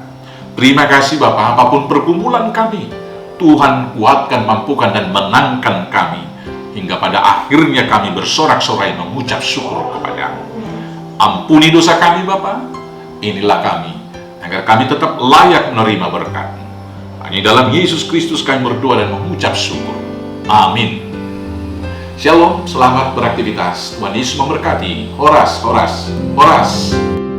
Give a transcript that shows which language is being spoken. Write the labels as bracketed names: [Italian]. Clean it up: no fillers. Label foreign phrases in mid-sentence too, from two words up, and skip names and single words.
[Indonesian] Terima kasih Bapa, apapun pergumulan kami, Tuhan kuatkan, mampukan, dan menangkan kami, hingga pada akhirnya kami bersorak-sorai mengucap syukur kepada-Mu. Ampuni dosa kami Bapa, inilah kami, agar kami tetap layak menerima berkat-Mu. Hanya dalam Yesus Kristus kami berdoa dan mengucap syukur. Amin. Shalom, selamat beraktivitas. Tuhan Yesus memberkati. [Batak Simalungun] Horas, horas, horas.